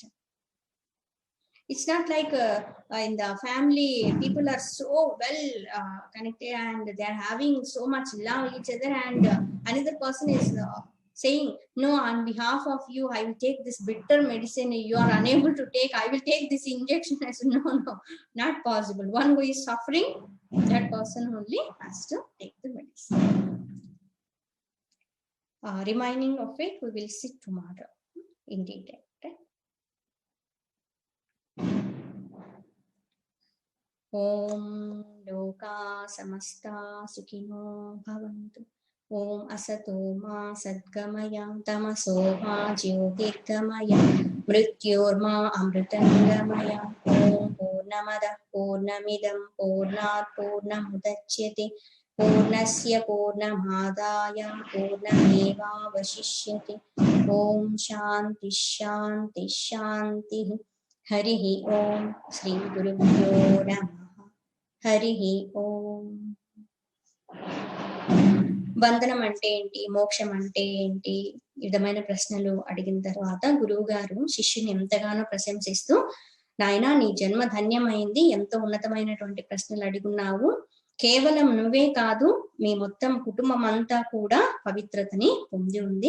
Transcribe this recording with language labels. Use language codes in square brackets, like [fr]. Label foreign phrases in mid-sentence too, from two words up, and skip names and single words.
[en] It's not like in the family, people are so well connected and they are having so much love each other, and another person is saying, no, on behalf of you, I will take this bitter medicine. You are unable to take, I will take this injection. I said, no, not possible. One who is suffering, that person only has to take the medicine. Remaining of it, we will see tomorrow in detail. [sa] ॐ लोकाः समस्ताः सुखिनो भवन्तु. ॐ असतो मा सद्गमय तमसो मा ज्योतिर्गमय मृत्योर्मा अमृतङ्गमय. ॐ पूर्णमदः पूर्णमिदं पूर्णात् पूर्णमुदच्यते पूर्णस्य पूर्णमादाय पूर्णमेवावशिष्यते. ॐ शान्तिः शान्तिः शान्तिः. हरिः ॐ। श्री गुरुभ्यो नमः. हरिः ॐ. [te] బంధనం అంటే ఏంటి, మోక్షం అంటే ఏంటి, ఈ విధమైన ప్రశ్నలు అడిగిన తర్వాత గురువు గారు శిష్యుని ఎంతగానో ప్రశంసిస్తూ, నాయనా నీ జన్మ ధన్యమైంది, ఎంతో ఉన్నతమైనటువంటి ప్రశ్నలు అడుగున్నావు. కేవలం నువ్వే కాదు, మీ మొత్తం కుటుంబం అంతా కూడా పవిత్రతని పొంది ఉంది.